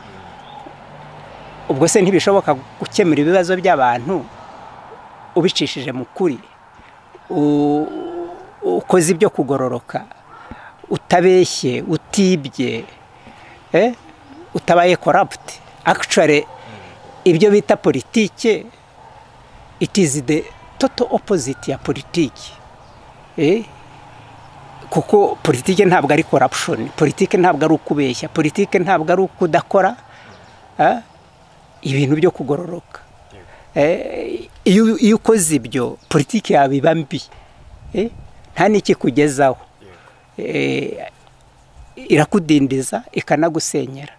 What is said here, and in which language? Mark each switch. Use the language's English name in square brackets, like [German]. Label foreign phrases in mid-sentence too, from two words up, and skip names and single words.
[Kinyarwanda] Ubwo se ntibishoboka gukemura ibibazo by'abantu ubicishije mu kuri, ukoze ibyo kugororoka, utabeshye, utibye, utabaye corrupt. Actually ibyo bita politike, [English] it is the total opposite [Kinyarwanda] ya politike. Kuko politike ntabwo ari corruption, politike ntabwo ari ukubeshya, politike ntabwo ari ukudakora ibintu byo kugororoka. Iyo ukoze ibyo politike yawe iba mbi, nta n'iki kugezaho, irakudindiza ikanagusenyera.